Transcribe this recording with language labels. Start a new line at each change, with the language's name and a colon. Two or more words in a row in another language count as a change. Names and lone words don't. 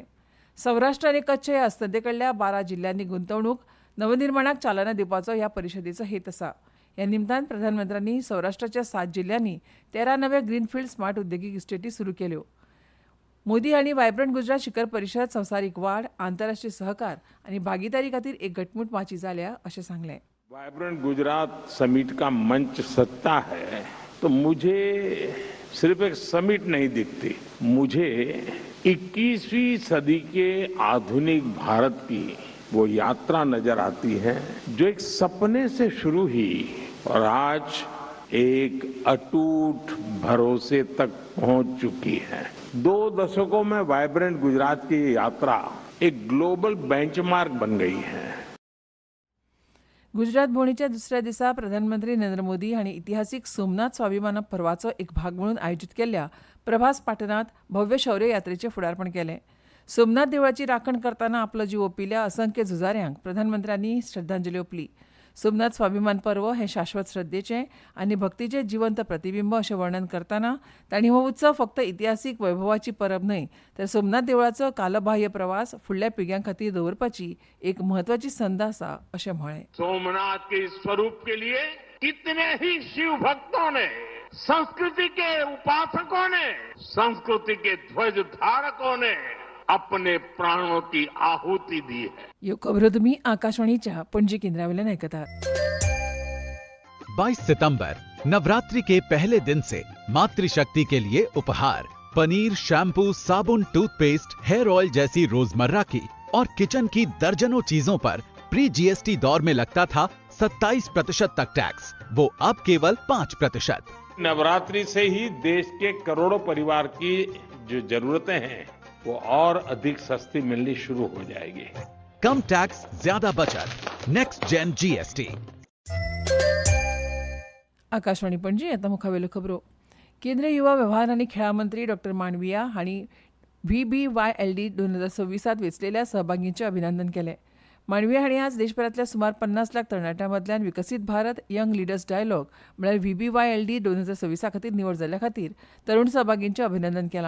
Konkani: सौराष्ट्र आनी कच्छ ह्या अस्तंतेकडल्या 12 जिल्ल्यांनी गुंतवणूक नवनिर्माणाक चालना दिवपाचो ह्या परिशदेचो हेत आसा. ह्या निमतान प्रधानमंत्र्यांनी सौराष्ट्राच्या 7 जिल्ल्यांनी 13 नव्या ग्रीनफिल्ड स्मार्ट उद्देगीक इस्टेटी सुरू केल्यो. मोदी हांणी व्हायब्रंट गुजरात शिखर परिशद संवसारीक वाड, आंतरराष्ट्रीय सहकार आनी भागीदारी खातीर एक घटमूट माची जाल्या अशें सांगलें.
Hindi: वाइब्रेंट गुजरात समिट का मंच सत्ता है तो मुझे सिर्फ एक समिट नहीं दिखती, मुझे 21वीं सदी के आधुनिक भारत की वो यात्रा नजर आती है जो एक सपने से शुरू हुई और आज एक अटूट भरोसे तक पहुंच चुकी है. 2 दशकों में वाइब्रेंट गुजरात की यात्रा एक
English: global benchmark
Hindi: बन गई है.
Konkani: गुजरात भोंवडेच्या दुसऱ्या दिसा प्रधानमंत्री नरेंद्र मोदी हांणी इतिहासीक सोमनाथ स्वाभिमान पर्वाचो एक भाग म्हणून आयोजीत केल्ल्या प्रभास पाटणांत भव्य शौर्य यात्रेचें फुडारपण केलें. सोमनाथ देवळाची राखण करतना आपलो जीव ओंपिल्ल्या असंख्य झुजाऱ्यांक प्रधानमंत्र्यांनी श्रद्धांजली ओंपली. सोमनाथ स्वाभिमान पर्व हें शाश्वत श्रद्धेचें आनी भक्तीचें जिवंत प्रतिबिंब अशें वर्णन करतना तांणी हो उत्सव फक्त इतिहासीक वैभवाची परब न्हय, तर सोमनाथ देवळाचो कालबाह्य प्रवास फुडल्या पिळग्यां खातीर दवरपाची एक म्हत्वाची संद आसा अशें म्हळें.
Hindi: सोमनाथ के स्वरूप के लिए कितने ही शिव भक्तों ने, संस्कृति के उपासकों ने, संस्कृति के ध्वज धारकों ने अपने प्राणों की आहुति दी है.
Konkani: ह्यो खबरो तुमी आकाशवाणीच्या पणजी केंद्रावेल्यान आयकतात.
Hindi: 22 सितंबर नवरात्रि के पहले दिन से मातृशक्ति के लिए उपहार पनीर, शैम्पू, साबुन, टूथपेस्ट, हेयर ऑयल जैसी रोजमर्रा की और किचन की दर्जनों चीजों पर
English: pre GST
Hindi: दौर में लगता था 27% तक टैक्स, वो अब केवल 5%. नवरात्रि से ही देश के करोड़ों परिवार की जो जरूरतें हैं वो और अधिक सस्ती मिलनी शुरू हो जाएगी. कम टैक्स ज्यादा बचत
English: Next Gen GST.
Konkani: आकाशवाणी पणजी आता मुखावेल्यो खबरो. केंद्रीय युवा वेव्हार आनी खेळा मंत्री डॉ मांडविया हांणी VBYLD 2026 वेंचलेल्या सहभागींचे अभिनंदन केलें. मांडविया हांणी आज देशभरांतल्या सुमार 50 लाख तरणाट्यां मदल्यान विकसीत भारत यंग लिडर्स डायलॉग म्हळ्यार VBYLD 2026 खातीर निवड जाल्ल्या खातीर तरूण सहभागींचें अभिनंदन केलां.